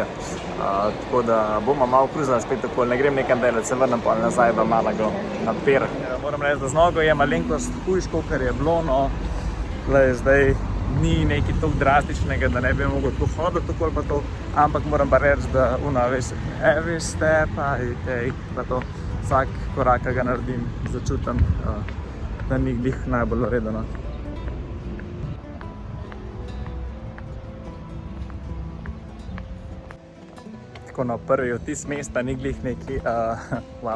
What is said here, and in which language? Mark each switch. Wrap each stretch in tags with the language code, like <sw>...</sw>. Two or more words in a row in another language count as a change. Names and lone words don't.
<sl>Tako da bomo malo kruzali spet okoli, ne grem nekam delati, se vrnem pol nazaj v Malago na per. Moram reči, da z nogo je malenkost hujško, ker je bilo, no, zdaj ni nekaj toliko drastičnega, da ne bi mogel tako hoditi okoli pa to, ampak moram pa reči, da</sl> <en>every step I take,</en> <sl>pa to vsak korak, ki ga naredim, začutim, da ni glih najbolj redeno. tako na prvi vtis mesta ni glih neki wow.</sl>